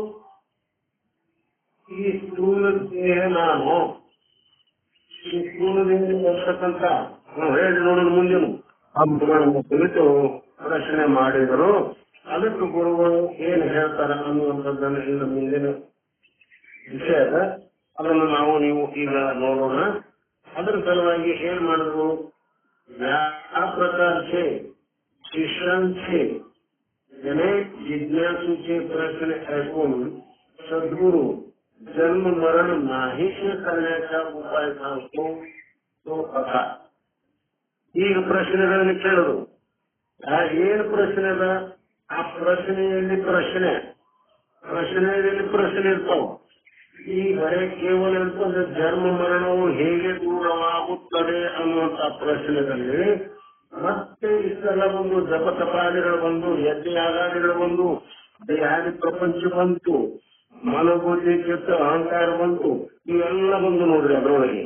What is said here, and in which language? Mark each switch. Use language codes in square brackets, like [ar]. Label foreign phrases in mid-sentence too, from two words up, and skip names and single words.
[kn] ಈ ಸ್ಥೂಲ ದೇಹ ನಾನು, ಈ ಸ್ಥೂಲದಿಂದ ಬರ್ತಕ್ಕಂಥ ನಾವು ಹೇಳಿ ನೋಡೋದು ಮುಂದಿನ ಹಬ್ಬಗಳನ್ನು ಕುರಿತು ಪ್ರಶ್ನೆ ಮಾಡಿದರು. ಅದಕ್ಕೆ ಗುರುಗಳು ಏನ್ ಹೇಳ್ತಾರ ಅನ್ನುವಂಥದ್ದನ್ನು ಇನ್ನು ಮುಂದಿನ ವಿಷಯ ಅದ. ಅದನ್ನು ನಾವು ನೀವು ಈಗ ನೋಡೋಣ. ಅದರ ಸಲುವಾಗಿ ಏನ್ ಮಾಡಿದ್ರು, ಯಾವ [mr] प्रकारचे शिष्यांचे अनेक जिज्ञासूचे प्रश्न ऐकून सद्गुरू जन्म मरण नाहीसे करण्याचा उपाय सांगतो तो असा. [kn] ಈಗ ಪ್ರಶ್ನೆಗಳನ್ನು ಕೇಳೋದು. ಏನು ಪ್ರಶ್ನೆ ಅದ? ಆ ಪ್ರಶ್ನೆಯಲ್ಲಿ ಪ್ರಶ್ನೆ ಇರ್ತಾವ. ಈ ಬರೇ ಕೇವಲ ಇರ್ತದೆ ಜನ್ಮ ಮರಣವು ಹೇಗೆ ದೂರವಾಗುತ್ತದೆ ಅನ್ನುವಂತ ಪ್ರಶ್ನೆದಲ್ಲಿ ಮತ್ತೆ ಇಷ್ಟೆಲ್ಲ ಬಂದು ಜಪ ತಪಾದಿಗಳು ಬಂದು, ಯಜ್ಞ ಯಾಗಾದಿಗಳು ಬಂದು, ದೇಹಾದಿ ಪ್ರಪಂಚ ಬಂತು, ಮನೋಬುದ್ಧಿ ಚಿತ್ತ ಅಹಂಕಾರ ಬಂತು, ಇವೆಲ್ಲ ಬಂದು ನೋಡ್ರಿ ಅದರೊಳಗೆ.